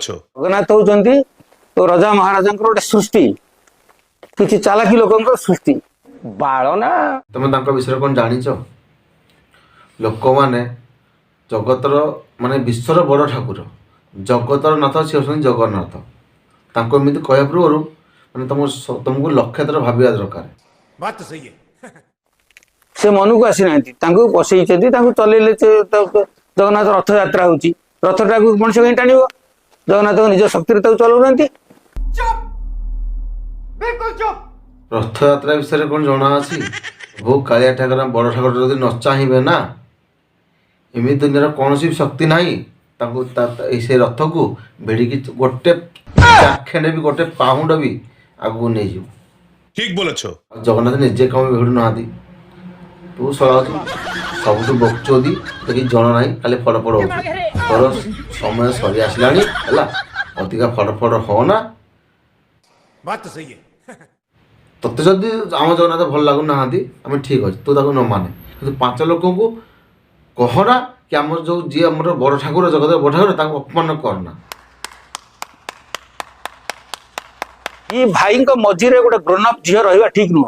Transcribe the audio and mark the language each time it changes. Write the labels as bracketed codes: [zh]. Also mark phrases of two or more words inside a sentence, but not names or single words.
[or] ଜଗନ୍ନାଥ ହଉଛନ୍ତି ରଜା ମହାରାଜାଙ୍କର ଗୋଟେ ସୃଷ୍ଟି, କିଛି ଚାଲାକି ଲୋକଙ୍କର ସୃଷ୍ଟି। ବାଳ ନା ତମେ ତାଙ୍କ ବିଷୟରେ କ'ଣ ଜାଣିଛ? ଲୋକମାନେ ଜଗତର ମାନେ ବିଶ୍ୱର ବଡ଼ ଠାକୁର, ଜଗତର ନାଥ ସେ ହେଉଛନ୍ତି ଜଗନ୍ନାଥ। ତାଙ୍କୁ ଏମିତି କହିବା ପୂର୍ବରୁ ମାନେ ତମକୁ ଲକ୍ଷ ଥର ଭାବିବା ଦରକାର। [hi] बात तो सही है। [or] ସେ ମନକୁ ଆସିନାହାନ୍ତି, ତାଙ୍କୁ ବସେଇଛନ୍ତି, ତାଙ୍କୁ ଚଲେଇଲେ। ଜଗନ୍ନାଥ ରଥଯାତ୍ରା ହଉଛି, ରଥଟାକୁ ମଣିଷ କାହିଁ ଟାଣିବ? ଜଗନ୍ନାଥଙ୍କ ନିଜ ଶକ୍ତିରେ ତାକୁ ଚଲାଉନାହାନ୍ତି। ରଥଯାତ୍ରା ବିଷୟରେ କ'ଣ ଜଣା ଅଛି? ବହୁ କାଳିଆ ଠାକୁର ବଡ଼ ଠାକୁର ଯଦି ନ ଚାହିଁବେ ନା, ଏମିତି ଦୁନିଆର କୌଣସି ଶକ୍ତି ନାହିଁ ତାଙ୍କୁ ସେ ରଥକୁ ଭିଡ଼ିକି ଗୋଟେ ଚାଖେଣ୍ଡ ବି ଗୋଟେ ପାହୁଣ୍ଡ ବି ଆଗକୁ ନେଇଯିବ। ଠିକ ବୋଲଛ। ଆଉ ଜଗନ୍ନାଥ ନିଜେ କ'ଣ ଭିଡ଼ୁ ନାହାନ୍ତି? ତୁ ଶଳାଉଛୁ ସବୁଠୁ ବକଚୋଦି, ତୋତେ କିଛି ଜଣା ନାହିଁ, ଖାଲି ଫଡ଼ ଫଡ଼ ହଉଛୁ। ତୋର ସମୟ ସରି ଆସିଲାଣି ହେଲା, ଅଧିକା ଫଡ଼ ଫଡ଼ ହଅନା। [hi] बात तो सही है। [or] ତୋତେ ଯଦି ଆମ ଜଗନ୍ନାଥ ଭଲ ଲାଗୁନାହାନ୍ତି ଆମେ ଠିକ୍ ଅଛି, ତୁ ତାକୁ ନ ମାନେ, କିନ୍ତୁ 5 ଲୋକଙ୍କୁ କହନା କି ଆମର ଯେଉଁ ଯିଏ ଆମର ବଡ଼ ଠାକୁର, ଜଗତର ବଡ଼ ଠାକୁର, ତାଙ୍କୁ ଅପମାନ କରନା। ଦି ଭାଇଙ୍କ ମଝିରେ ଗୋଟେ [en] grown up [or] ଝିଅ ରହିବା ଠିକ ନୁହଁ।